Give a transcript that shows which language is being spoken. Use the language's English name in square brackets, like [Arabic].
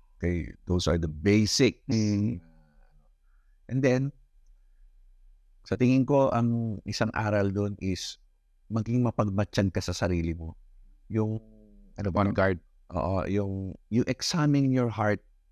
[English] Okay, those are the basics. [Filipino] And then, sa tingin ko, ang isang aral doon is maging mapagmatyan ka sa sarili mo. Yung [English] on guard. Oo, you examine your heart.